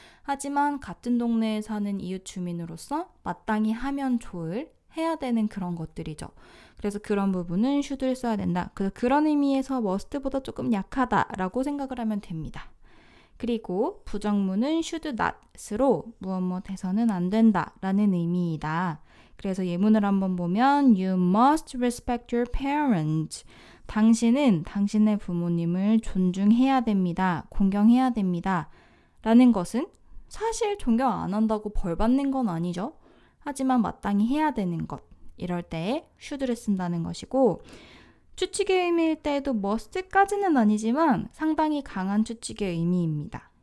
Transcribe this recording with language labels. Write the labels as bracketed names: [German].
[Korean] 하지만 같은 동네에 사는 이웃 주민으로서 마땅히 하면 좋을 해야 되는 그런 것들이죠. 그래서 그런 부분은 should를 써야 된다. 그래서 그런 의미에서 must보다 조금 약하다라고 생각을 하면 됩니다. 그리고 부정문은 should not으로 무엇 해서는 안 된다라는 의미이다. 그래서 예문을 한번 보면 [English] You must respect your parents. [Korean] 당신은 당신의 부모님을 존중해야 됩니다. 공경해야 됩니다. 라는 것은 사실 존경 안 한다고 벌 받는 건 아니죠. 하지만 마땅히 해야 되는 것. 이럴 때 should를 쓴다는 것이고 추측의 의미일 때에도 must까지는 아니지만 상당히 강한 추측의 의미입니다.